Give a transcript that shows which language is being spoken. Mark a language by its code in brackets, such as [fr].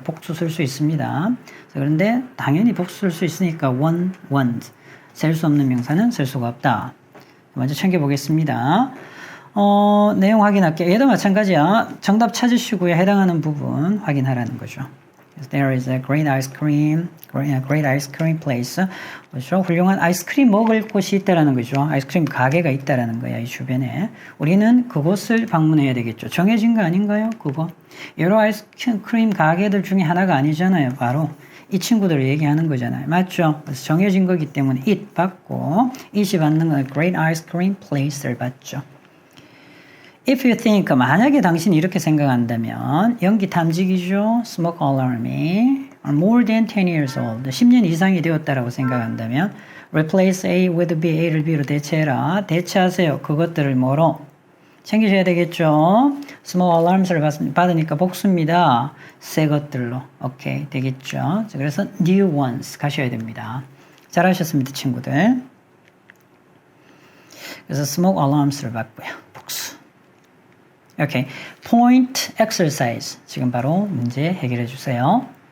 [ko] 복수 쓸 수 있습니다. 그런데 당연히 복수 쓸 수 있으니까 one, ones. 셀 수 없는 명사는 쓸 수가 없다. 먼저 챙겨보겠습니다. 내용 확인할게요. 얘도 마찬가지야. 정답 찾으시고요. 해당하는 부분 확인하라는 거죠. [en] There is a great ice cream place. [ko] 그렇죠? 훌륭한 아이스크림 먹을 곳이 있다라는 거죠. 아이스크림 가게가 있다라는 거야. 이 주변에. 우리는 그곳을 방문해야 되겠죠. 정해진 거 아닌가요? 그거. 여러 아이스크림 가게들 중에 하나가 아니잖아요. 바로 이 친구들을 얘기하는 거잖아요. 맞죠? 그래서 정해진 거기 때문에 it 받고 it이 받는 건 [en] great ice cream place [ko] 를 받죠. [en] If you think, [ko] 만약에 당신이 이렇게 생각한다면 연기 탐지기죠. [en] smoke alarm이 are more than 10 years old. [ko] 10년 이상이 되었다라고 생각한다면 [en] replace A with B, [ko] A를 B로 대체해라. 대체하세요. 그것들을 뭐로? 챙기셔야 되겠죠. smoke alarms를 받으니까 복수입니다. 새 것들로. 오케이, 되겠죠. 그래서 [en] new ones [ko] 가셔야 됩니다. 잘하셨습니다, 친구들. 그래서 smoke alarms를 받고요. 복수. [en] 오케이, point exercise. [ko] 지금 바로 문제 해결해 주세요.